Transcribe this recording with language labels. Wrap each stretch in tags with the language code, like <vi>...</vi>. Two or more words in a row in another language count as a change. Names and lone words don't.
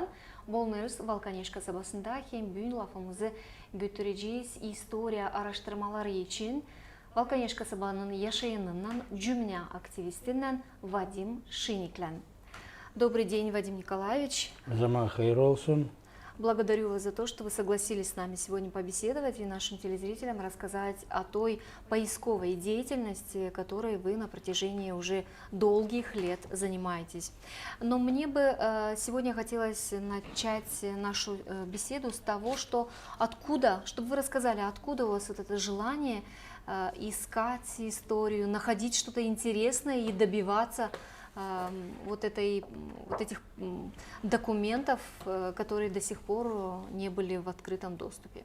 <gag>Bolnarus Valkaneş kasabasında hem büyün lafımızı götüreceğiz istoriya araştırmaları için. Valkaneş kasabanın yaşayanından cümle aktivistinden Vadim Шиниклян.</gag> <ru>Добрый день, Вадим Николаевич.</ru> <gag>Zaman hayırlı olsun.</gag> <ru>Благодарю вас за то, что вы согласились с нами сегодня побеседовать и нашим телезрителям рассказать о той поисковой деятельности, которой вы на протяжении уже долгих лет занимаетесь. Но мне бы сегодня хотелось начать нашу беседу с того, что откуда, чтобы вы рассказали, откуда у вас вот это желание искать историю, находить что-то интересное и добиваться вот этих документов, которые до сих пор не были в открытом доступе.</ru>